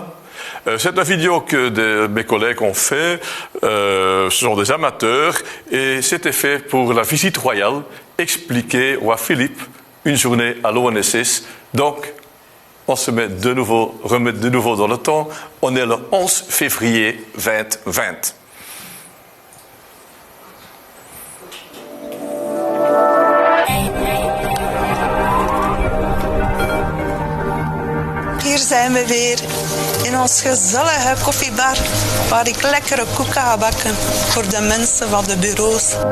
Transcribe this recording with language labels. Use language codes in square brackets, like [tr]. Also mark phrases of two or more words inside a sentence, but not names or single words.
[fr] C'est une vidéo que mes collègues ont fait. Ce sont des amateurs et c'était fait pour la visite royale, expliquer au roi Philippe une journée à l'ONSS. Donc, on se remet de nouveau dans le temps. On est le 11 février 2020. [nl] Hier zijn we weer in ons gezellige koffiebar, waar ik lekkere koeken ga bakken voor de mensen van de bureaus.